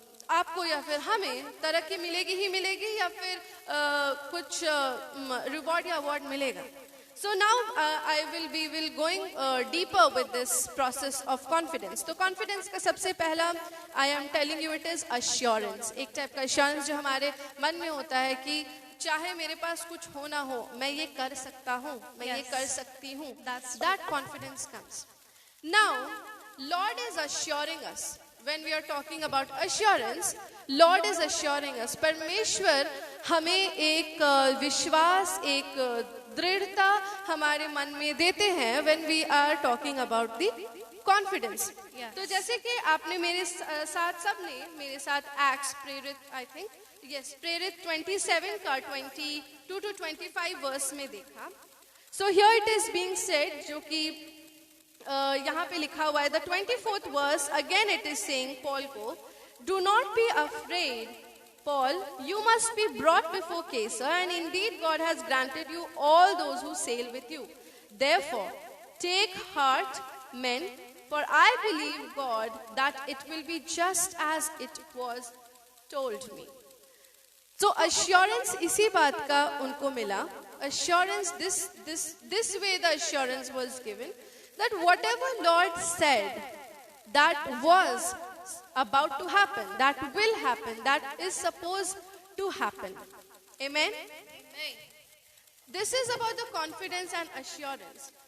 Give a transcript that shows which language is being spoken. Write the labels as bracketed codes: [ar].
[hi] आपको या फिर हमें तरक्की मिलेगी ही मिलेगी या फिर कुछ रिवॉर्ड या अवार्ड मिलेगा. [en] So now we will going deeper with this process of confidence. [hi] तो confidence का सबसे पहला [en] I am telling you it is assurance. [hi] एक टाइप का assurance जो हमारे मन में होता है कि चाहे मेरे पास कुछ हो ना हो, मैं ये कर सकता हूँ, मैं ये कर सकती हूँ. [en] That confidence comes. Now, Lord is assuring us. When we are talking about assurance, Lord is assuring us. [hi] परमेश्वर हमें एक विश्वास, एक दृढ़ता हमारे मन में देते हैं [en] when we are talking about the confidence. [hi] तो जैसे कि आपने मेरे साथ सबने मेरे साथ Acts प्रेरित [en] I think yes [hi] प्रेरित 27 का 22 to 25 वर्स में देखा. [en] So here it is being said [hi] जो कि यहाँ पे लिखा हुआ है [en] the 24th verse again it is saying Paul को do not be afraid Paul you must be brought before Caesar and indeed God has granted you all those who sail with you. Therefore take heart men for I believe God that it will be just as it was told me. [hi] So assurance इसी बात का उनको मिला. [en] Assurance this way the assurance was given that whatever Lord said that was about to happen, that will happen, that is supposed to happen. Amen? Amen. This is about the confidence and assurance.